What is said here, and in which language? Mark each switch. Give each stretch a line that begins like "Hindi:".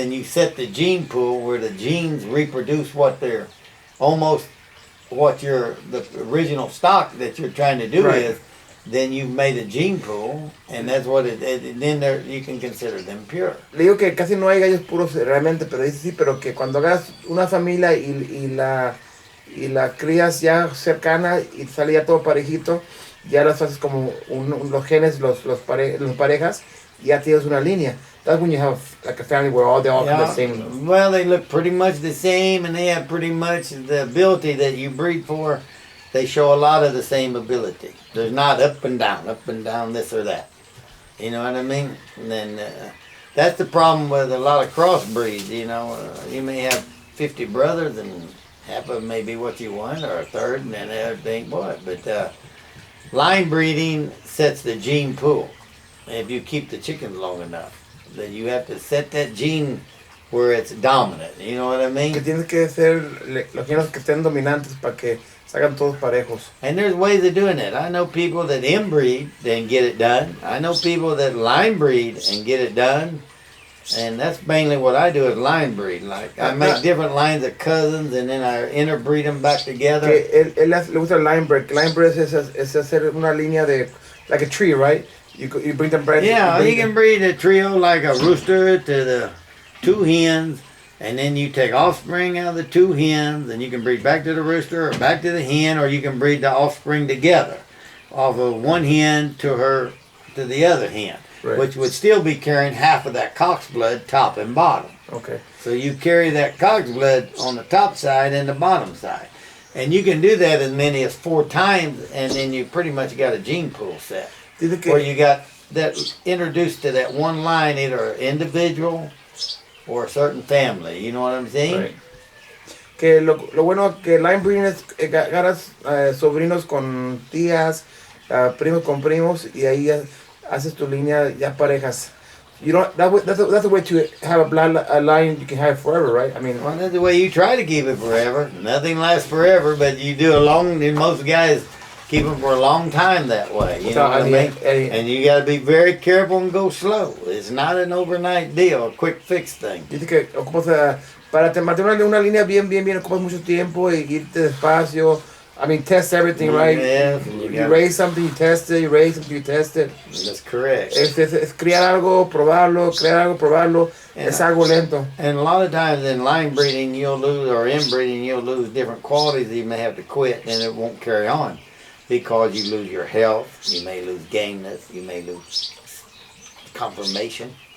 English: Then you set the gene pool where the genes reproduce what they're almost the original stock that you're trying to do Right. is. Then you've made a gene pool, and that's what then you can consider them pure.
Spanish: Le digo que casi no hay gallos puros realmente, pero dice sí, pero que cuando hagas una familia y la crías ya cercana y sale ya todo parejito, ya las haces como los genes, los parejas, y ya tienes una línea.
English: That's when you have like a family where they all have the same. Well, they look pretty much the same, and they have pretty much the ability that you breed for. They show a lot of the same ability. There's not up and down, this or that. You know what I mean? And then that's the problem with a lot of crossbreeds. You know, you may have 50 brothers, and half of them may be what you want, or a third, and then the other ain't what. But line breeding sets the gene pool. If you keep the chickens long enough, that you have to set that gene where it's dominant. You know what I
Spanish: Que
English: mean?
Spanish: tienes que ser los genes que estén dominantes para que salgan todos parejos.
English: And there's ways of doing it. I know people that inbreed and get it done. I know people that line breed and get it done. And that's mainly what I do is line breed. Like I make different lines of cousins and then I interbreed them back together.
Spanish: Que él le gusta el line breed. Line breed es hacer una línea de,
English: like a tree, right? You bring them bread. Yeah, you can breed a trio like a rooster to the 2 hens. And then you take offspring out of the 2 hens and you can breed back to the rooster or back to the hen, or you can breed the offspring together off of 1 hen to the other hen. Right. Which would still be carrying half of that cock's blood top and bottom. Okay. So you carry that cock's blood on the top side and the bottom side. And you can do that as many as 4 times, and then you pretty much got a gene pool set. Where you got that introduced to that one line, either an individual or a certain family. You know what I'm saying? Right.
Spanish: Que lo bueno que line breeding es agarras sobrinos con tías, primos con primos, y ahí haces tu línea ya parejas.
English: You don't. That's a way to have a line you can have forever, right? I mean, well, that's the way you try to keep it forever. Nothing lasts forever, but you do most guys keep them for a long time that way. You know what I mean? And you got to be very careful and go slow. It's not an overnight deal, a quick fix thing.
Spanish: Dice que ocupas para mantener una línea bien, ocupas mucho tiempo y irte despacio.
English: I mean, test everything, right? Yeah, you raise something, you test it. You raise something, you test it. That's correct.
Spanish: Es criar algo, probarlo, crear algo, probarlo. Es algo lento.
English: And a lot of times in line breeding, you'll lose, or inbreeding, you'll lose different qualities that you may have to quit, and it won't carry on because you lose your health, you may lose gameness, you may lose conformation.